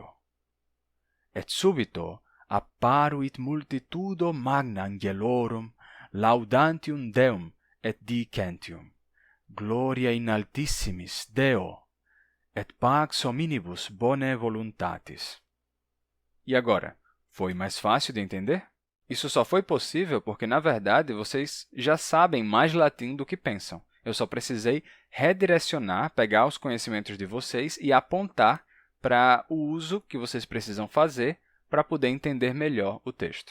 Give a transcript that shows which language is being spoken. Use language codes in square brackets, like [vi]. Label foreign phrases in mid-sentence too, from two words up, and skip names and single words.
[la] Et subito apparuit multitudo magna angelorum, laudantium Deum et dicentium, gloria in altissimis Deo, et pax hominibus bone voluntatis. [pt] E agora, foi mais fácil de entender? Isso só foi possível porque, na verdade, vocês já sabem mais latim do que pensam. Eu só precisei redirecionar, pegar os conhecimentos de vocês e apontar para o uso que vocês precisam fazer para poder entender melhor o texto.